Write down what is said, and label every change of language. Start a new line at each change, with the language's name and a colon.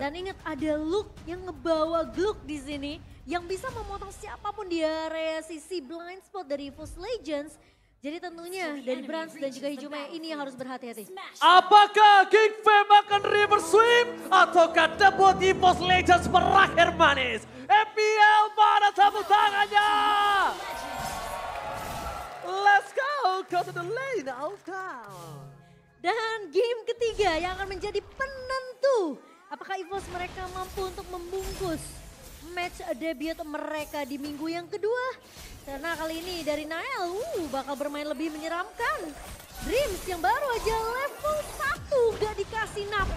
Indonesian: Dan ingat ada Luke yang ngebawa Glook di sini yang bisa memotong siapapun di area sisi blind spot dari EVOS Legends. Jadi tentunya dari Brans dan juga Hijume ini yang harus berhati-hati. Apakah King Fam akan reverse sweep ataukah debut EVOS Legends berakhir manis? FPL mana tepuk tangannya?
English: Let's go to the lane of down.
Indonesian: Dan game ketiga yang akan menjadi penentu. Apakah EVOS mereka mampu untuk membungkus match debut mereka di minggu yang kedua? Karena kali ini dari Nael bakal bermain lebih menyeramkan. Dreams yang baru aja level 1 gak dikasih napas.